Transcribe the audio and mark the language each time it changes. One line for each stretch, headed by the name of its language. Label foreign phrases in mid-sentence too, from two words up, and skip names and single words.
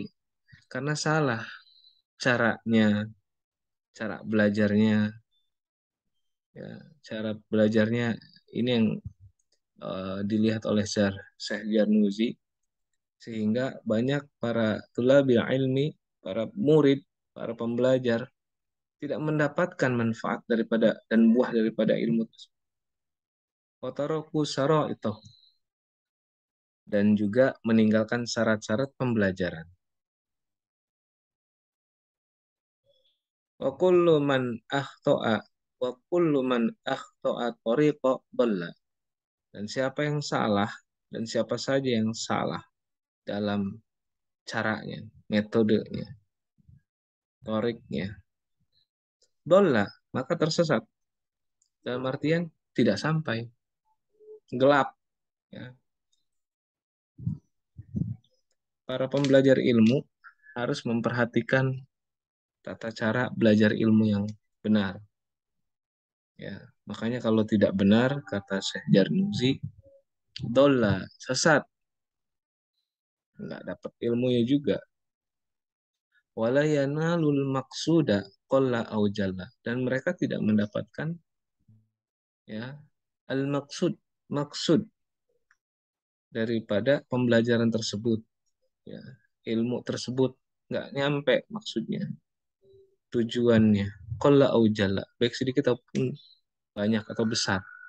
Indonesian: Karena salah caranya, cara belajarnya, ya, cara belajarnya ini yang dilihat oleh Syekh Jarnuzi, sehingga banyak para
Arabic: طلاب العلم,
Indonesian: para murid, para pembelajar tidak mendapatkan manfaat daripada dan buah daripada ilmu tersebut. Wataroku saro itu, dan juga meninggalkan syarat-syarat pembelajaran.
Arabic: وكل من أخطأ وكل من أخطأ الطريق ضل,
Indonesian: dan siapa yang salah, dan siapa saja yang salah dalam caranya, metodenya, toriknya, dhalla, maka tersesat. Dalam artian tidak sampai, gelap, ya. Para pembelajar ilmu harus memperhatikan tata cara belajar ilmu yang benar. Ya, makanya kalau tidak benar, kata Syekh Jarnuzi, dolla, sesat, nggak dapat ilmunya juga.
Arabic: ولا ينال المقصود قل أو جل,
Indonesian: dan mereka tidak mendapatkan, ya, al maksud daripada pembelajaran tersebut, ya, ilmu tersebut nggak nyampe maksudnya, tujuannya,
Arabic: قل أو جل,
Indonesian: baik sedikit ataupun banyak atau besar.